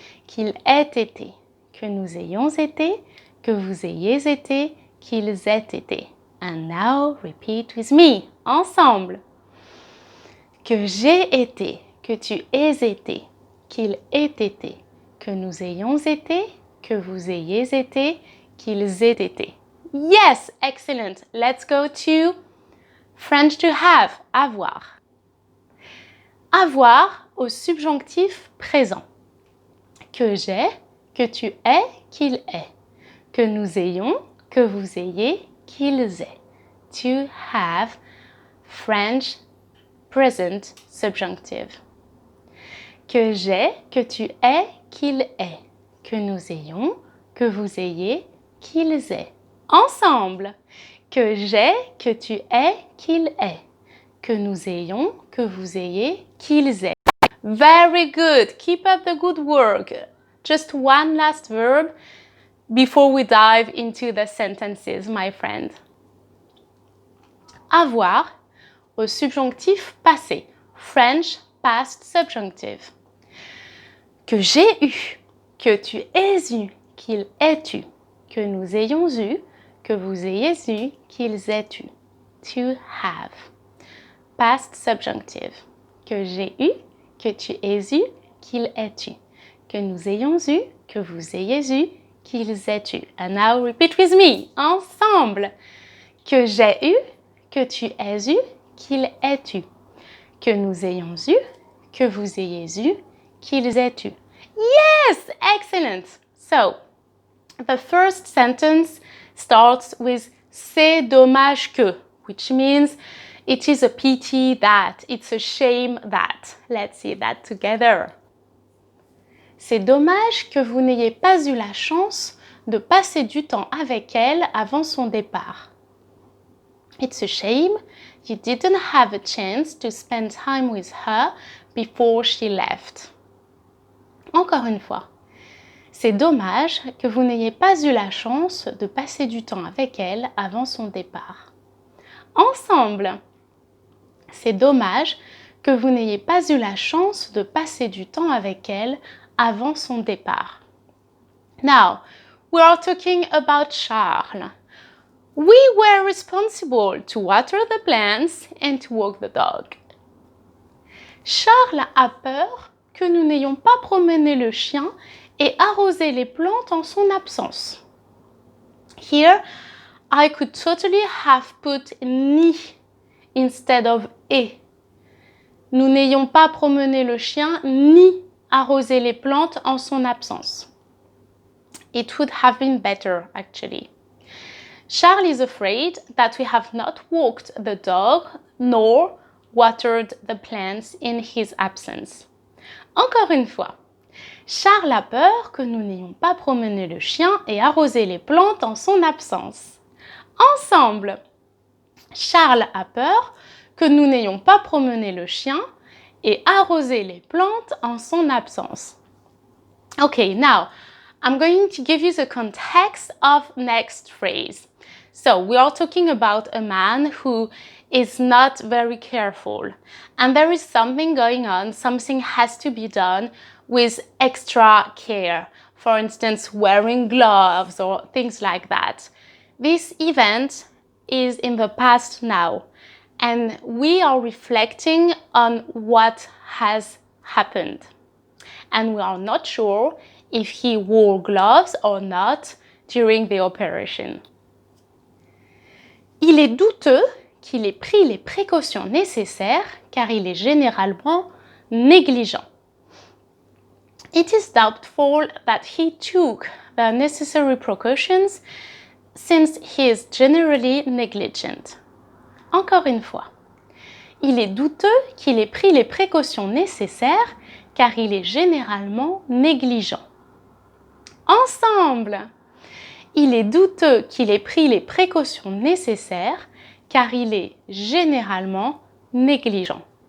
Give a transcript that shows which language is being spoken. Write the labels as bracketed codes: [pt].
[fr] Qu'il ait été, que nous ayons été, que vous ayez été, qu'ils aient été. [en] And now repeat with me. [fr] Ensemble. Que j'ai été, que tu aies été, qu'il ait été, que nous ayons été, que vous ayez été, qu'ils aient été. [en] Yes, excellent. Let's go to French to have, avoir. [fr] Avoir au subjonctif présent. Que j'ai, que tu aies, qu'il ait. Que nous ayons, que vous ayez, qu'ils aient. [en] To have, French present subjunctive. [fr] Que j'ai, que tu aies, qu'il ait. Que nous ayons, que vous ayez, qu'ils aient. Ensemble. Que j'ai, que tu aies, qu'il ait. Que nous ayons, que vous ayez, qu'ils aient. [en] Very good. Keep up the good work. Just one last verb before we dive into the sentences, my friend. [fr] Avoir au subjonctif passé. [en] French past subjunctive. [fr] Que j'ai eu, que tu aies eu, qu'il ait eu. Que nous ayons eu, que vous ayez eu, qu'ils aient eu. [en] To have. Past subjunctive. [fr] Que j'ai eu, que tu aies eu, qu'il ait eu. Que nous ayons eu, que vous ayez eu, qu'ils aient eu. [en] And now repeat with me. [fr] Ensemble. Que j'ai eu, que tu aies eu, qu'il ait eu. Que nous ayons eu, que vous ayez eu, qu'ils aient eu. [en] Yes! Excellent! So, the first sentence starts with [fr] c'est dommage que, [en] which means it is a pity that, it's a shame that. Let's see that together. [fr] C'est dommage que vous n'ayez pas eu la chance de passer du temps avec elle avant son départ. [en] It's a shame you didn't have a chance to spend time with her before she left. [fr] Encore une fois. C'est dommage que vous n'ayez pas eu la chance de passer du temps avec elle avant son départ. Ensemble. C'est dommage que vous n'ayez pas eu la chance de passer du temps avec elle avant son départ. [en] Now, we are talking about Charles. We were responsible to water the plants and to walk the dog. [fr] Charles a peur que nous n'ayons pas promené le chien et arrosé les plantes en son absence. [en] Here, I could totally have put ni instead of et. [fr] Nous n'ayons pas promené le chien ni arrosé les plantes en son absence. [en] It would have been better, actually. Charles is afraid that we have not walked the dog nor watered the plants in his absence. [fr] Encore une fois, Charles a peur que nous n'ayons pas promené le chien et arrosé les plantes en son absence. Ensemble, Charles a peur que nous n'ayons pas promené le chien et arrosé les plantes en son absence. [en] Okay, now I'm going to give you the context of next phrase. So we are talking about a man who is not very careful, and there is something going on, something has to be done with extra care. For instance, wearing gloves or things like that. This event is in the past now, and we are reflecting on what has happened. And we are not sure if he wore gloves or not during the operation. [fr] Il est douteux qu'il ait pris les précautions nécessaires car il est généralement négligent. [en] It is doubtful that he took the necessary precautions since he is generally negligent. [fr] Encore une fois, il est douteux qu'il ait pris les précautions nécessaires car il est généralement négligent. Ensemble, il est douteux qu'il ait pris les précautions nécessaires car il est généralement négligent.